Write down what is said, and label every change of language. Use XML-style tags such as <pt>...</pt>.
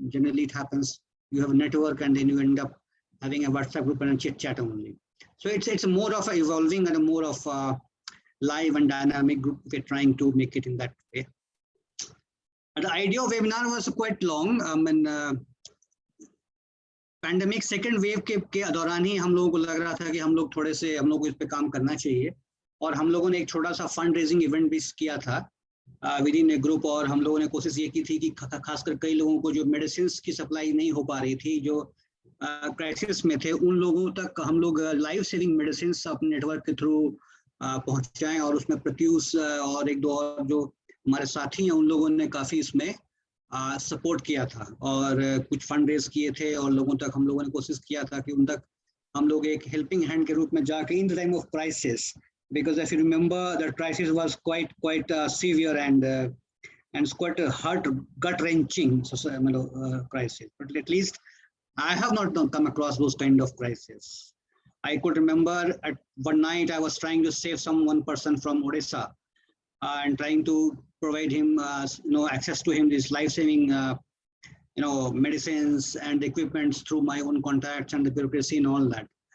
<en>Generally, it happens you have a network and then you end up having a WhatsApp group and a chit chat only. So it's more of a evolving and a more of a live and dynamic group. We're trying to make it in that way. The idea of webinar was quite long.</en> <hi>Pandemic second wave के दौरान ही हम लोगों को लग रहा था कि हम लोग को इस पे काम करना चाहिए, और हम लोगों ने एक छोटा सा फंड रेजिंग इवेंट भी किया था</hi> <en>with in a group,</en> <hi>और हम लोगों ने कोशिश ये की थी कि खासकर कई लोगों को जो मेडिसिन की सप्लाई नहीं हो पा रही थी, जो क्राइसिस में थे, उन लोगों तक हम लोग लाइफ सेविंग मेडिसिन अपने नेटवर्क के थ्रू पहुंचाएं, और उसमें प्रत्युष और 1-2 और जो हमारे साथी हैं उन लोगों ने काफी इसमें सपोर्ट किया था और कुछ फंड रेज किए थे, और लोगों तक हम लोगों ने कोशिश किया था कि उन तक हम लोग एक हेल्पिंग हैंड के रूप में जाके</hi> <en>In the time of crisis, because if you remember the crisis was quite severe and it's quite a gut wrenching crisis, but at least I have not come across those kind of crises. I could remember at one night I was trying to save one person from Odisha and trying to provide him access to him this life-saving medicines and equipments through my own contacts and the bureaucracy and all that.</en>